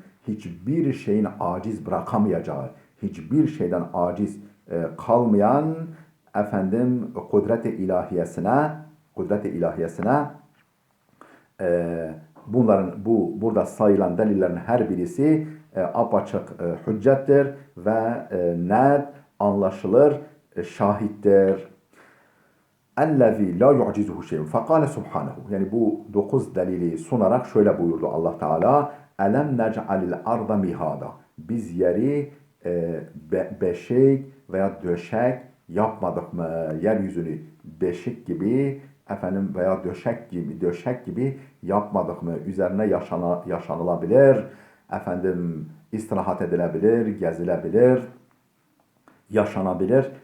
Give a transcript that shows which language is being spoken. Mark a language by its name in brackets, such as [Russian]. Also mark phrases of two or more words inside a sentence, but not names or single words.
[Turkish] Hiçbir şeyin aciz bırakamayacağı, hiçbir şeyden aciz kalmayan kudret-i ilahiyesine bunların burada sayılan delillerin her birisi apaçık hüccettir ve net, anlaşılır şahittir. [Arabic] اَلَّذ۪ي لَا يُعْجِزُهُ شَيْءٌ فَقَالَ سُبْحَانَهُ. [Turkish] Yani bu 9 delili sunarak şöyle buyurdu Allah Teala: [Arabic] اَلَمْ نَجْعَلِ الْاَرْضَ مِهَادًا. [Turkish] Biz yeri beşik veya döşek yapmadık mı? Yeryüzünü beşik gibi veya döşek gibi yapmadık mı? Üzerine yaşanılabilir, istirahat edilebilir, gezilebilir, yaşanabilir.